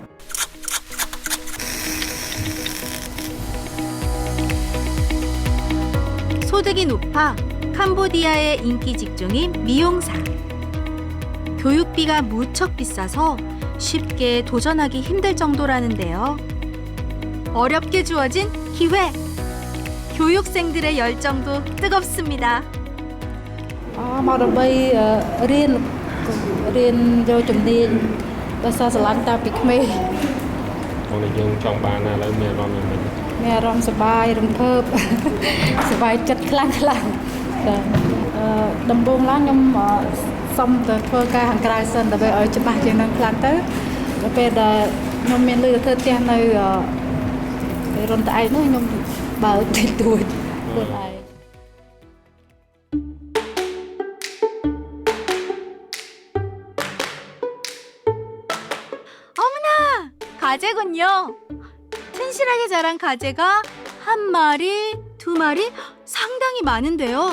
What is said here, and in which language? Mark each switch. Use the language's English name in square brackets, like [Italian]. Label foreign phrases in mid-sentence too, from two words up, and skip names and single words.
[Korean] 소득이 높아 캄보디아의 인기 직종인 미용사. 교육비가 무척 비싸서 쉽게 도전하기 힘들 정도라는데요. 어렵게 주어진 기회. 교육생들의 열정도 뜨겁습니다. [Khmer] មកដើម្បីរៀនយកជំនាញដោយសារស្រឡាញ់តាំងពីក្មេង 오늘យើងចង់បានឥឡូវមានអារម្មណ៍យ៉ាងម៉េច មានអារម្មណ៍សប្បាយរំភើបសប្បាយចិត្តខ្លាំងតែដំបូងឡើងខ្ញុំសុំទៅធ្វើការខាងក្រៅសិនដើម្បីឲ្យច្បាស់ជាងនឹងខ្លាំងទៅដល់ពេលដែលខ្ញុំមានលុយទៅធ្វើផ្ទះនៅរុនត្អែកនោះខ្ញុំបើកតិចតួចខ្លួនឯង [Korean] 가재군요. 튼실하게 자란 가재가 한 마리, 두 마리, 상당히 많은데요.